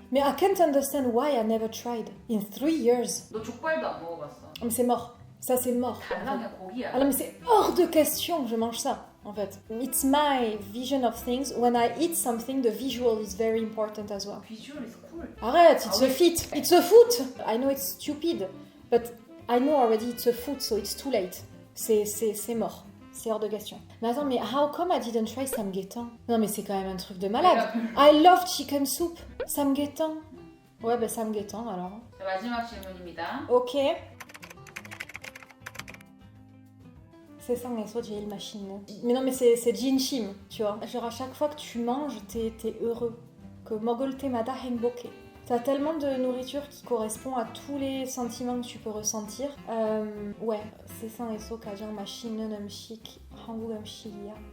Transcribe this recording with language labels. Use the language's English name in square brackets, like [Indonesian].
[French] Mais [English] I can't understand why I never tried. In 3 years. [Korean] 너 족발도 안 먹어봤어? [French] Mais c'est mort. Ça, c'est mort. [Korean] 달랑의 고기야. [French] Ah non, mais c'est hors de question que je mange ça, en fait. [English] It's my vision of things. When I eat something, the visual is very important as well. Visual is cool. [French] Arrête, [English] it's a feat. It's a food. I know it's stupid, but I know already it's a food, so it's too late. [French] C'est mort. C'est hors de question. Mais attends, mais [English] how come I didn't try samgyetang? [French] Non, mais c'est quand même un truc de malade. [English] I love chicken soup. Samgyetang. [French] Ouais, bah samgyetang alors. [Korean] 자, 마지막 질문입니다. [English] Ok. [Korean] 세상에서 제일 맛있는. [French] Mais non, mais c'est [Korean] 진심, [French] tu vois. Genre à chaque fois que tu manges, t'es heureux. Que [Korean] 먹을 때마다 행복해. [French] T'as tellement de nourriture qui correspond à tous les sentiments que tu peux ressentir. Ouais, [Korean] 세상에서 가장 맛있는 음식 한국 음식이야.